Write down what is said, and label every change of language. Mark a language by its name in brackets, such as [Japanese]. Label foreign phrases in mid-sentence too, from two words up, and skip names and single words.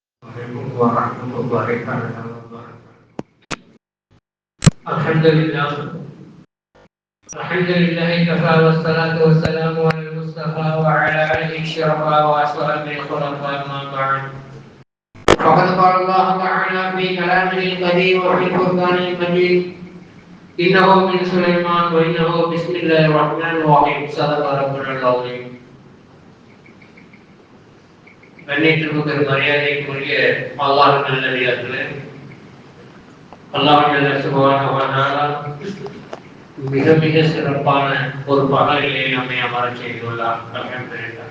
[Arabic] ورحمة الله تعالى وبركاته. الحمد لله كفى والصلاة والسلام على المصطفى وعلى آله الشرفاء وأصحابه الخلفاء أما بعد. فقد قال الله تعالى في كلامه القديم وفي القرآن المجيد: إنه من سليمان وإنه بسم الله الرحمن الرحيم. صدق ربنا العظيم. [Tamil] கண்ணியத்திற்கு மரியாதைக்குரிய அல்லாஹ் நல்லடியார்களே, [Arabic] الله سبحانه و تعالى [Tamil] மிக மிக சிறப்பான ஒரு பகலிலே நம்மை அமர செய்துள்ளார். அல்ஹம்துலில்லாஹ்.